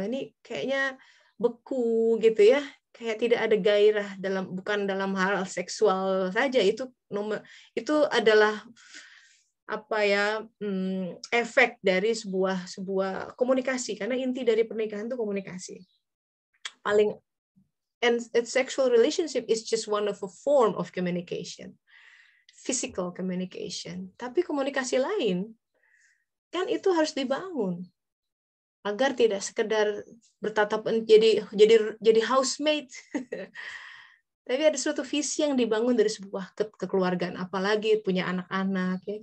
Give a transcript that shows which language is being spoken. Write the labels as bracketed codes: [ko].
[id] Ini kayaknya beku gitu ya, kayak tidak ada gairah bukan dalam hal seksual saja, itu adalah apa ya, efek dari sebuah komunikasi, karena inti dari pernikahan itu komunikasi. [en] And sexual relationship is just one of a form of communication, physical communication. [id] Tapi komunikasi lain kan itu harus dibangun agar tidak sekedar bertatapan jadi housemate. Tapi ada suatu visi yang dibangun dari sebuah kekeluargaan, apalagi punya anak-anak. Ya.